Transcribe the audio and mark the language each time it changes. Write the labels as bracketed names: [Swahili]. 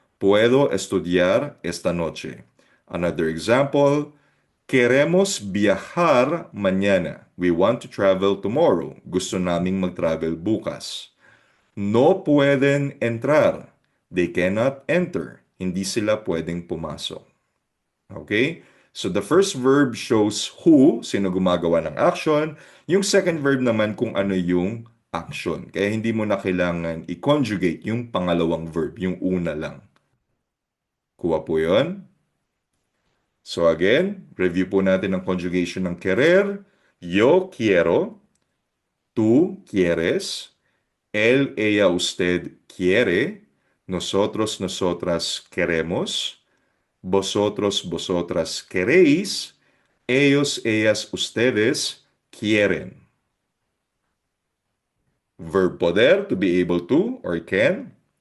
[Spanish] Puedo estudiar esta noche. [English] Another example, [Spanish] queremos viajar mañana. [English] We want to travel tomorrow. [Filipino] Gusto naming mag-travel bukas. [Spanish] No pueden entrar. [English] They cannot enter. [Filipino] Hindi sila pwedeng pumasok. [English] Okay? So the first verb shows who, [Filipino] sino gumagawa ng [English] action. [Filipino] Yung second verb naman kung ano yung action. Kaya hindi mo na kailangan i-conjugate yung pangalawang verb, yung una lang. Kuha po yun? So again, review po natin ang conjugation ng querer. [Spanish] Yo quiero, tú quieres, él, ella, usted quiere, nosotros, nosotras queremos, vosotros, vosotras queréis, ellos, ellas, ustedes quieren. [English] Verb poder, to be able to or can.